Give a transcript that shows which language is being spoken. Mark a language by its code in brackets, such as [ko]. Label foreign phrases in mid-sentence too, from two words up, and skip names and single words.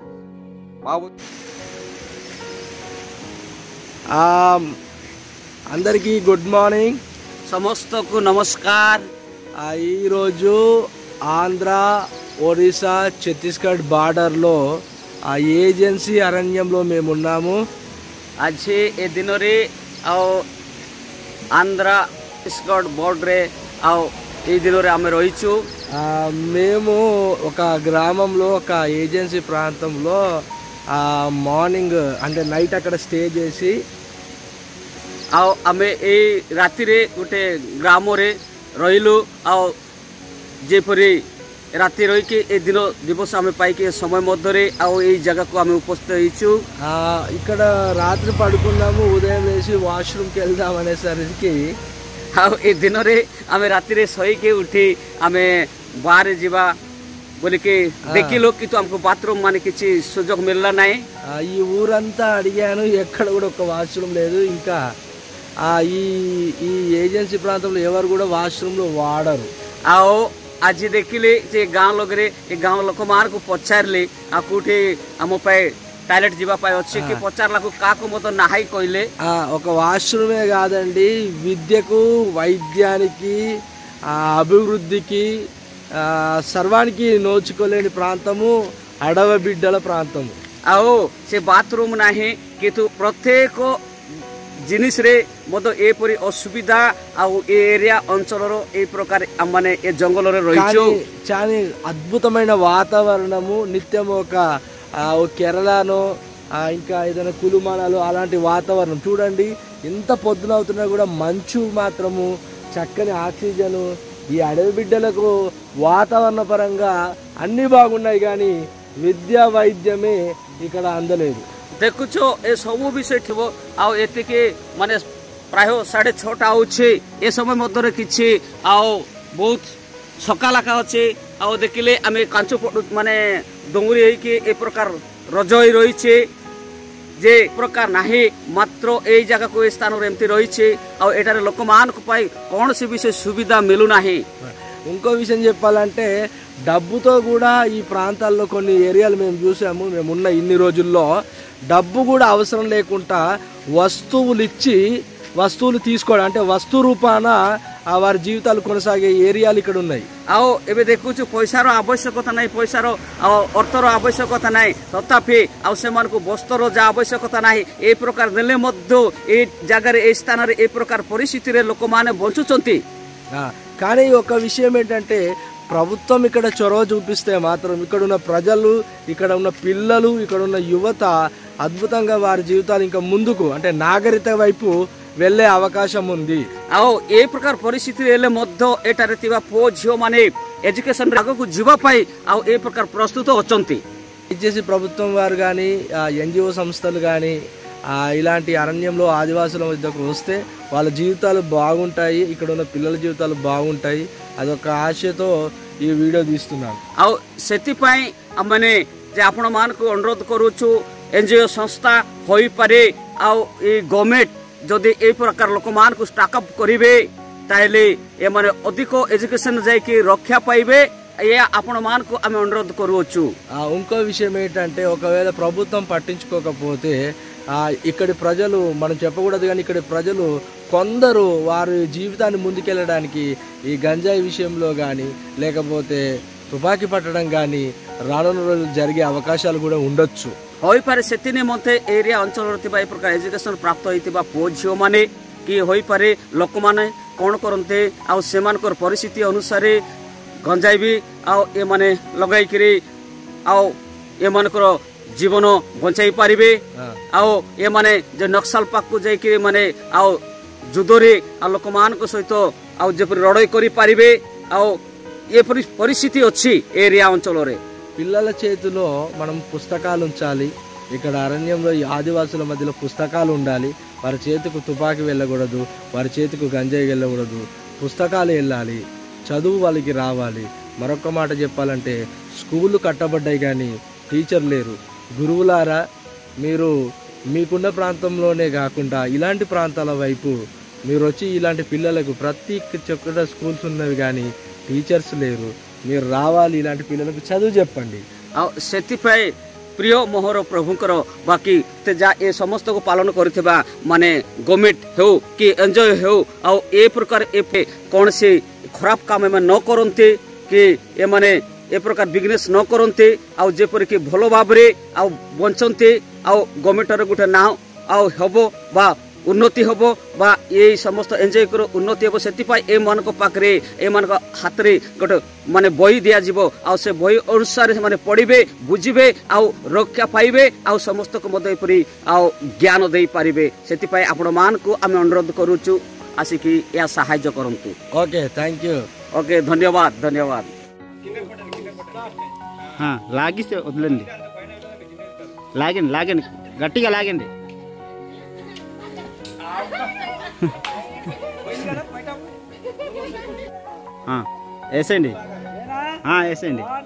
[te] అందరికీ [en] good morning, [or] ସମସ୍ତଙ୍କୁ ନମସ୍କାର. [te] ఈరోజు ఆంధ్ర ఒరిస్సా ఛత్తీస్గఢ్ బార్డర్లో ఆ ఏజెన్సీ అరణ్యంలో మేమున్నాము. [or] ଆଜି ଏ ଦିନରେ ଆଉ ଆନ୍ଧ୍ର ଛତିଶଗଡ଼ ବର୍ଡରରେ ଆଉ ఈ ଦିନରେ ଆମେ ରହିଛୁ. [te] మేము ఒక గ్రామంలో ఒక ఏజెన్సీ ప్రాంతంలో మార్నింగ్ అంటే నైట్ అక్కడ స్టే చేసి [or] ଆଉ ଆମେ ଏଇ ରାତିରେ ଗୋଟେ ଗ୍ରାମରେ ରହିଲୁ. ଆଉ ଯେପରି ରାତି ରହିକି ଏ ଦିନ ଦିବସ ଆମେ ପାଇକି ସମୟ ମଧ୍ୟରେ ଆଉ ଏଇ ଜାଗାକୁ ଆମେ ଉପସ୍ଥିତ ହେଇଛୁ. [te] ఇక్కడ రాత్రి పడుకున్నాము, ఉదయం లేచి వాష్రూమ్కి వెళ్దాం అనేసరికి [or] ଆଉ ଏ ଦିନରେ ଆମେ ରାତିରେ ଶୋଇକି ଉଠି ଆମେ ବାହାରେ ଯିବା ବୋଲିକି ଦେଖିଲୁ, କିନ୍ତୁ ଆମକୁ ବାଥରୁମ୍ ମାନେ କିଛି ସୁଯୋଗ ମିଳିଲା ନାହିଁ. [te] ఈ ఊరంతా అడిగాను, ఎక్కడ కూడా ఒక వాష్రూమ్ లేదు. ఇంకా ఈ ఏజెన్సీ ప్రాంతంలో ఎవరు కూడా వాష్రూమ్లో వాడరు. [or] ଆଉ ଆଜି ଦେଖିଲି ଯେ ଗାଁ ଲୋକରେ ଏ ଗାଁ ଲୋକମାନଙ୍କୁ ପଚାରିଲି ଆଉ କୋଉଠି ଆମ ପାଇଁ టాయిలెట్ ଯିବା ପାଇଁ ଅଛି କି ପଚାରିଲାକୁ କାହାକୁ ମଧ୍ୟ ନାହିଁ କହିଲେ. [te] ఒక వాష్రూమే కాదండి, విద్యకు వైద్యానికి అభివృద్ధికి సర్వానికి నోచుకోలేని ప్రాంతము అడవి బిడ్డల ప్రాంతము। [or] ଆଉ ସେ ବାଥରୁମ୍ ନାହିଁ କିନ୍ତୁ ପ୍ରତ୍ୟେକ ଜିନିଷରେ ମଧ୍ୟ ଏପରି ଅସୁବିଧା ଆଉ ଏ ଏରିଆ ଅଞ୍ଚଳର ଏ ପ୍ରକାର ମାନେ ଏ ଜଙ୍ଗଲରେ ରହିଛୁ। [te] చాలా అద్భుతమైన వాతావరణము నిత్యం ఒక కేరళలో ఇంకా ఏదైనా కులుమనాలు అలాంటి వాతావరణం చూడండి। ఎంత పొద్దున అవుతున్నా కూడా మంచు మాత్రము చక్కని ఆక్సిజన్ ఈ అడవి బిడ్డలకు వాతావరణ పరంగా అన్ని బాగున్నాయి కానీ విద్యా వైద్యమే ఇక్కడ అందలేదు। [or] ଦେଖୁଛ ଏ ସବୁ ବିଷୟ ଥିବ ଆଉ ଏତିକି ମାନେ ପ୍ରାୟ 6:30 ହେଉଛି ଏ ସମୟ ମଧ୍ୟରେ କିଛି ଆଉ ବହୁତ ସକାଳକା ଅଛି ଆଉ ଦେଖିଲେ ଆମେ କାଞ୍ଚ ମାନେ ଡଙ୍ଗୁରି ହେଇକି ଏ ପ୍ରକାର ରଜ ହୋଇ ରହିଛେ ଯେ ପ୍ରକାର ନାହିଁ ମାତ୍ର ଏଇ ଜାଗାକୁ ଏ ସ୍ଥାନରେ ଏମିତି ରହିଛି ଆଉ ଏଠାରେ ଲୋକମାନଙ୍କ ପାଇଁ କୌଣସି ବିଷୟ ସୁବିଧା ମିଳୁନାହିଁ। [te] ఇంకో విషయం చెప్పాలంటే డబ్బుతో కూడా ఈ ప్రాంతాల్లో కొన్ని ఏరియాలు మేము చూసాము। మేమున్న ఇన్ని రోజుల్లో డబ్బు కూడా అవసరం లేకుండా వస్తువులు ఇచ్చి వస్తువులు తీసుకోవడం అంటే వస్తు రూపాన వారి జీవితాలు కొనసాగే ఏరియాలు ఇక్కడ ఉన్నాయి। [or] ଆଉ ଏବେ ଦେଖୁଛୁ ପଇସାର ଆବଶ୍ୟକତା ନାହିଁ, ପଇସାର ଅର୍ଥର ଆବଶ୍ୟକତା ନାହିଁ, ତଥାପି ଆଉ ସେମାନଙ୍କୁ ବସ୍ତ୍ରର ଯାହା ଆବଶ୍ୟକତା ନାହିଁ ଏ ପ୍ରକାର ଦେଲେ ମଧ୍ୟ ଏ ଜାଗାରେ ଏ ସ୍ଥାନରେ ଏ ପ୍ରକାର ପରିସ୍ଥିତିରେ ଲୋକମାନେ ବଞ୍ଚୁଛନ୍ତି। [te] కానీ ఒక విషయం ఏంటంటే ప్రభుత్వం ఇక్కడ చొరవ చూపిస్తే మాత్రం ఇక్కడ ఉన్న ప్రజలు ఇక్కడ ఉన్న పిల్లలు ఇక్కడ ఉన్న యువత అద్భుతంగా వారి జీవితాలు ఇంకా ముందుకు అంటే నాగరికత వైపు వెళ్ళే అవకాశం ఉంది। [or] ଆଉ ଏ ପ୍ରକାର ପରିସ୍ଥିତିରେ ହେଲେ ମଧ୍ୟ ଏଠାରେ ଥିବା ପୁଅ ଝିଅମାନେ ଏଜୁକେସନ ଆଗକୁ ଯିବା ପାଇଁ ଆଉ ଏ ପ୍ରକାର ପ୍ରସ୍ତୁତ ଅଛନ୍ତି। [te] ఇచ్చేసి ప్రభుత్వం వారు కానీ ఎన్జిఓ సంస్థలు కానీ ఇలాంటి అరణ్యంలో ఆదివాసుల మధ్యకు వస్తే వాళ్ళ జీవితాలు బాగుంటాయి, ఇక్కడ ఉన్న పిల్లల జీవితాలు బాగుంటాయి అదొక ఆశతో ఈ వీడియో తీస్తున్నాను। [or] ଆଉ ସେଥିପାଇଁ ଆମେ ଯେ ଆପଣମାନଙ୍କୁ ଅନୁରୋଧ କରୁଛୁ ଏନଜିଓ ସଂସ୍ଥା ହୋଇପାରେ ଆଉ ଏ ଗଭର୍ଣ୍ଣମେଣ୍ଟ ଯଦି এই ପ୍ରକାର ଲୋକମାନଙ୍କୁ ଷ୍ଟାର୍ଟଅପ୍ କରିବେ ତାହେଲେ ଏମାନେ ଅଧିକ ఎడ్యుకేషన్ ଯାଇକି ରକ୍ଷା ପାଇବେ ଆପଣମାନଙ୍କୁ ଆମେ ଅନୁରୋଧ କରୁଛୁ। [te] ఇంకో విషయం ఏంటంటే ఒకవేళ ప్రభుత్వం పట్టించుకోకపోతే ఇక్కడి ప్రజలు మనం చెప్పకూడదు కానీ ఇక్కడి ప్రజలు కొందరు వారి జీవితాన్ని ముందుకెళ్ళడానికి ఈ గంజాయి విషయంలో కానీ లేకపోతే తుపాకీ పట్టడం కానీ రానున్న రోజులు జరిగే అవకాశాలు కూడా ఉండొచ్చు। [or] ହୋଇପାରେ ସେଥି ନିମନ୍ତେ ଏରିଆ ଅଞ୍ଚଳରେ ଥିବା ଏ ପ୍ରକାର ଏଜୁକେସନ ପ୍ରାପ୍ତ ହୋଇଥିବା ପୁଅ ଝିଅମାନେ କି ହୋଇପାରେ ଲୋକମାନେ କ'ଣ କରନ୍ତେ ଆଉ ସେମାନଙ୍କର ପରିସ୍ଥିତି ଅନୁସାରେ ଗଞ୍ଜାଇ ବି ଆଉ ଏମାନେ ଲଗାଇକିରି ଆଉ ଏମାନଙ୍କର ଜୀବନ ବଞ୍ଚାଇ ପାରିବେ ଆଉ ଏମାନେ ଯେ ନକ୍ସଲ ପାଖକୁ ଯାଇକିରି ମାନେ ଆଉ ଯୁଦ୍ଧରେ ଆଉ ଲୋକମାନଙ୍କ ସହିତ ଆଉ ଯେପରି ଲଢ଼େଇ କରିପାରିବେ ଆଉ ଏପରି ପରିସ୍ଥିତି ଅଛି ఏరియా ଅଞ୍ଚଳରେ। [te] పిల్లల చేతిలో మనం పుస్తకాలు ఉంచాలి, ఇక్కడ అరణ్యంలో ఈ ఆదివాసుల మధ్యలో పుస్తకాలు ఉండాలి, వారి చేతికి తుపాకీ వెళ్ళకూడదు, వారి చేతికి గంజాయి వెళ్ళకూడదు, పుస్తకాలు వెళ్ళాలి, చదువు వాళ్ళకి రావాలి। మరొక మాట చెప్పాలంటే స్కూళ్ళు కట్టబడ్డాయి కానీ టీచర్ లేరు। గురువులారా మీరు మీకున్న ప్రాంతంలోనే కాకుండా ఇలాంటి ప్రాంతాల వైపు మీరు వచ్చి ఇలాంటి పిల్లలకు ప్రతి చోట స్కూల్స్ ఉన్నవి కానీ టీచర్స్ లేరు, మీరు రావాలి ఇలాంటి పిల్లలకు చదువు చెప్పండి। [or] ଆଉ ସେଥିପାଇଁ ପ୍ରିୟ ମୋହର ପ୍ରଭୁଙ୍କର ବାକି ଯା ଏ ସମସ୍ତକୁ ପାଳନ କରିଥିବା ମାନେ ଗଭର୍ଣ୍ଣମେଣ୍ଟ ହେଉ କି ଏନ୍ଜିଓ ହେଉ ଆଉ ଏ ପ୍ରକାର କୌଣସି ଖରାପ କାମ ଏମାନେ ନ କରନ୍ତି କି ଏମାନେ ଏ ପ୍ରକାର ବିଜନେସ୍ ନ କରନ୍ତି ଆଉ ଯେପରିକି ଭଲ ଭାବରେ ଆଉ ବଞ୍ଚନ୍ତି ଆଉ ଗଭର୍ଣ୍ଣମେଣ୍ଟର ଗୋଟେ ନାଁ ଆଉ ହେବ ବା ଉନ୍ନତି ହେବ ବା ଏଇ ସମସ୍ତ ଏନ୍ଜିଓର ଉନ୍ନତି ହେବ। ସେଥିପାଇଁ ଏମାନଙ୍କ ପାଖରେ ଏମାନଙ୍କ ହାତରେ ଗୋଟେ ମାନେ ବହି ଦିଆଯିବ ଆଉ ସେ ବହି ଅନୁସାରେ ସେମାନେ ପଢ଼ିବେ, ବୁଝିବେ ଆଉ ରକ୍ଷା ପାଇବେ ଆଉ ସମସ୍ତଙ୍କୁ ମଧ୍ୟ ଏପରି ଆଉ ଜ୍ଞାନ ଦେଇପାରିବେ। ସେଥିପାଇଁ ଆପଣମାନଙ୍କୁ ଆମେ ଅନୁରୋଧ କରୁଛୁ ଆସିକି ଏହା ସାହାଯ୍ୟ କରନ୍ତୁ। [en] okay thank you. [or] ఓకే ଧନ୍ୟବାଦ ଧନ୍ୟବାଦ। [te] లాగిస్తే వదిలేండి, లాగండి లాగండి గట్టిగా లాగండి। వేసేయండి వేసేయండి।